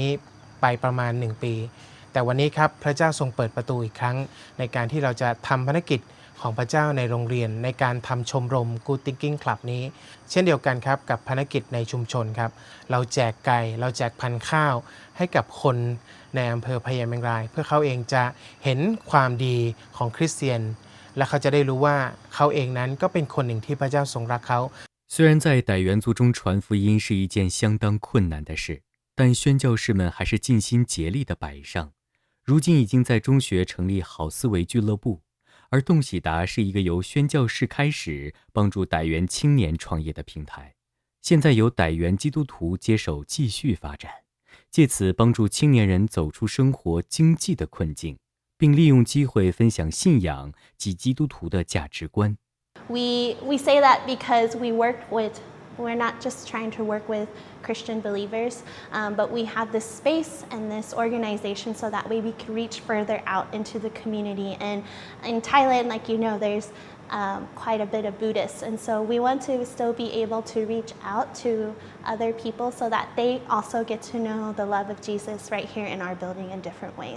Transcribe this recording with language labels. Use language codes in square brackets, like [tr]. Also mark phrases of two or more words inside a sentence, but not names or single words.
[th] ไปประมาณ1 ปีแต่วันนี้ครับพระเจ้าทรงเปิดประตูอีกครั้งในการที่เราจะทำภารกิจของพระเจ้าในโรงเรียนในการทำชมรม Good Thinking Club นี้เช่นเดียวกันครับกับภารกิจในชุมชนครับเราแจกไก่เราแจกพันธุ์ข้าวให้กับคนในอำเภอพญาเมงรายเพื่อเขาเองจะเห็นความดีของคริสเตียนและเขาจะได้รู้ว่าเขาเองนั้นก็เป็นคนหนึ่งที่พระเจ้าทรงรักเขา [zh] 虽然在傣原族中传福音是一件相当困难的事，但宣教士们还是尽心竭力地摆上。如今已经在中学成立好思维俱乐部，而洞喜达是一个由宣教士开始帮助傣原青年创业的平台，现在由傣原基督徒接手继续发展，借此帮助青年人走出生活经济的困境，并利用机会分享信仰及基督徒的价值观。 [en] We say that because we're not just trying to work with Christian believers, but we have this space and this organization so that way we can reach further out into the community. And in Thailand, like you know, there's quite a bit of Buddhists, and so we want to still be able to reach out to other people so that they also get to know the love of Jesus right here in our building in different ways.